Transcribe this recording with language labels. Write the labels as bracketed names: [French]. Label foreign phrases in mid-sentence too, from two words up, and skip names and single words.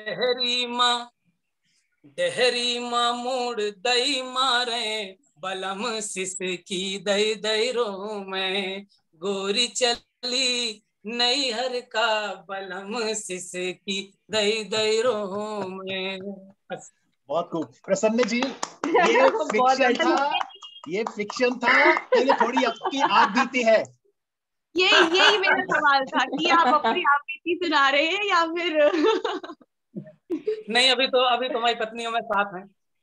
[Bundeli] डेहरी माँ मूड दई मारे बलम सिस की दई दई रो में, गोरी चली नैहर का बलम सिस की दई दई रो में। [Hindi] बहुत खूब। प्रसन्न जी, ये फिक्शन था, ये फिक्शन था तो ये थोड़ी आपकी आप बीती है? यही मेरा सवाल था कि आप अपनी आप बीती सुना रहे हैं या फिर नहीं, अभी तो हमारी पत्नी हमें साथ हैं।